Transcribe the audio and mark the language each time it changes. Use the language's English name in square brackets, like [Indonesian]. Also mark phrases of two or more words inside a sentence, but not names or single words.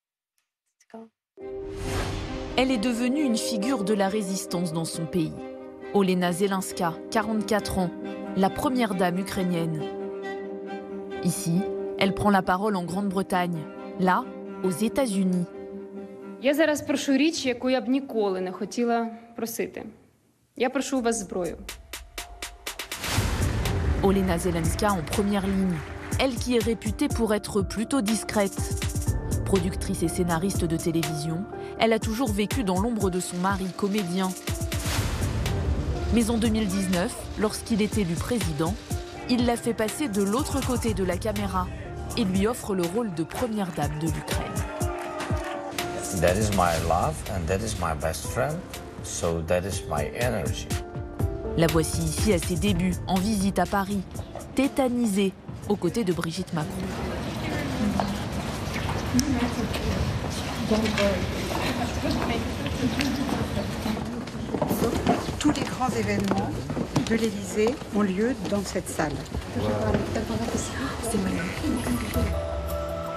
[French] Elle est devenue une figure de la résistance dans son pays. Olena Zelenska, 44 ans, la première dame ukrainienne. Ici, elle prend la parole en Grande-Bretagne, là, aux États-Unis. [Ukrainian] Я зараз прошу річ, яку я б ніколи не хотіла просити. Я прошу у вас зброю. [French] Olena Zelenska en première ligne, elle qui est réputée pour être plutôt discrète. Productrice et scénariste de télévision, elle a toujours vécu dans l'ombre de son mari, comédien. Mais en 2019, lorsqu'il est élu président, il l'a fait passer de l'autre côté de la caméra et lui offre le rôle de première dame de l'Ukraine. [English] That is my love and that is my best friend, so that is my energy. [French] La voici ici à ses débuts, en visite à Paris, tétanisée, aux côtés de Brigitte Macron. Tous les grands événements de l'Élysée ont lieu dans cette salle.